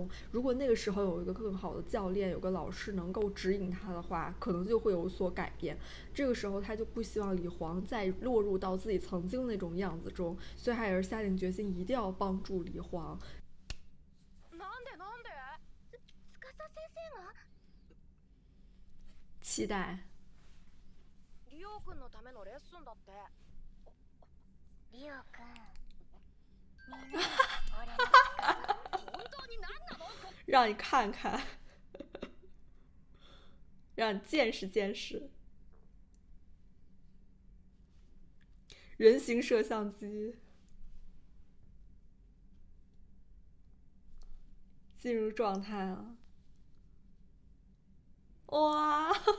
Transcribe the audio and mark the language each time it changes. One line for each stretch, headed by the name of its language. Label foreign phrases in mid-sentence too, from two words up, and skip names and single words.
Chinese: 如果那个时候有一个更好的教练，有个老师能够指引他的话，可能就会有所改变。这个时候他就不希望李黄再落入到自己曾经那种样子中，所以他也是下定决心一定要帮助李黄。期待。
Japanese: リオくんのためのレッスンだって。リオくん、みんな俺の本当に何なの？
Chinese: 让你看看，让你见识见识。人形摄像机进入状态了，哇！